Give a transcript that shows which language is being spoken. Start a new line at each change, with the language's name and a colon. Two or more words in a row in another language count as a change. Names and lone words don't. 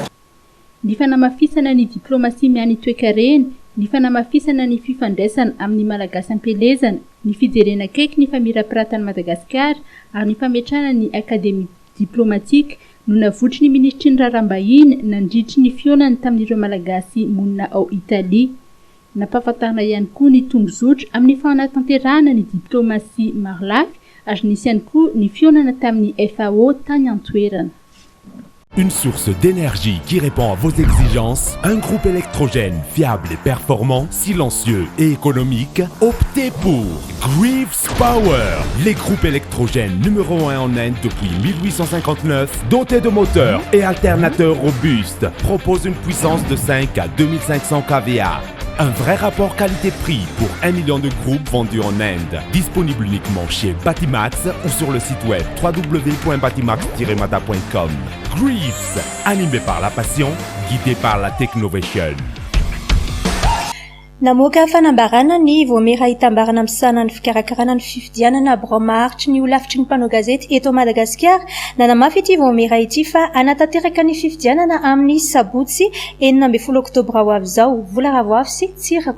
Malagasy: Ny fanamafisana ny diplomasia miany toekarena, ny fanamafisana ny fifandraisana amin'ny malagasy ampelezana, ny fijerena kaiky ny famirapiratany Madagasikara ary ny fametrahana ny akademia diplomatika no navotry ny ministry ny raharaham-bahiny nandritry ny fionany tamin'ireo malagasy monina ao Italia. Nampahafantarina ihany koa ny tombozotry amin'ny fanatanterahana ny diplomasia maro lafy ary nisy ihany koa ny fionana tamin'ny FAO tany antoerana.
French: Une source d'énergie qui répond à vos exigences, un groupe électrogène fiable et performant, silencieux et économique, optez pour Greaves Power, les groupes électrogènes numéro 1 en Inde depuis 1859, dotés de moteurs et alternateurs robustes, proposent une puissance de 5 à 2500 kVA. Un vrai rapport qualité-prix pour 1 million de groupes vendus en Inde. Disponible uniquement chez Batimax ou sur le site web www.batimax-mata.com. Greaves, animé par la passion, guidé par la technovation.
Malagasy: Namoaka fanambarana ny voamera hitambarana amin'ny sanany fikarakarana ny fifidianana bromaharitry ny olafitry ny mpanao gazety eto Madagasikara nanamafy ity voamera ity fa anatanteraka ny fifidianana amin'ny sabotsy 12 oktobra ho avy izao.